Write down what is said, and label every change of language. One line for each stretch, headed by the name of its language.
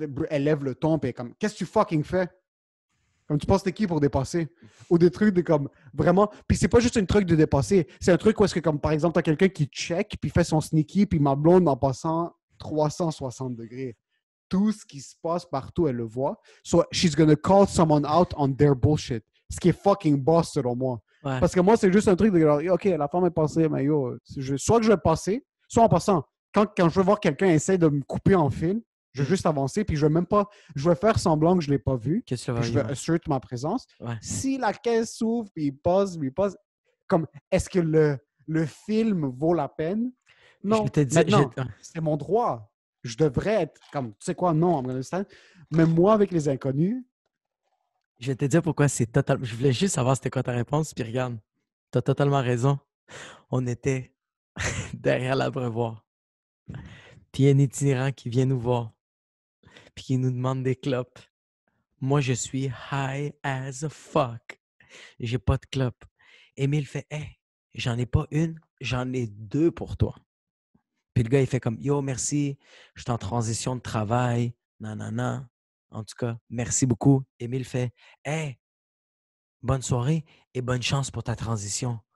French: Elle lève le ton et comme qu'est-ce que tu fucking fais? Comme tu penses t'es qui pour dépasser? Ou des trucs de comme vraiment. Puis c'est pas juste un truc de dépasser. C'est un truc où est-ce que comme par exemple t'as quelqu'un qui check puis fait son sneaky puis ma blonde en passant 360 degrés. Tout ce qui se passe partout, elle le voit.
English: So she's gonna call someone out on their bullshit.
French: Ce qui est fucking boss selon moi. Ouais. Parce que moi, c'est juste un truc de genre, OK, la femme est passée, mais yo, soit que je vais passer, soit en passant. Quand je veux voir quelqu'un essayer de me couper en fil, je vais juste avancer, puis je vais même pas, je vais faire semblant que je l'ai pas vu. Qu'est-ce que Puis je vais assert ma présence. Ouais. Si la caisse s'ouvre, puis il passe, comme, est-ce que le film vaut la peine? Non. Je te dis, Maintenant, c'est mon droit. Je devrais être comme, tu sais quoi, non,
English: I'm gonna stand.
French: Mais moi, avec les inconnus, je vais te dire pourquoi c'est totalement. Je voulais juste savoir c'était quoi ta réponse, puis regarde, t'as totalement raison. On était derrière l'abreuvoir. Puis il y a un itinérant qui vient nous voir, puis qui nous demande des clopes. Moi, je suis
English: high as a fuck.
French: J'ai pas de clope. Émile fait hey, j'en ai pas une, j'en ai 2 pour toi. Puis le gars, il fait comme yo, merci, je suis en transition de travail, nanana. En tout cas, merci beaucoup. Émile fait hey, bonne soirée et bonne chance pour ta transition.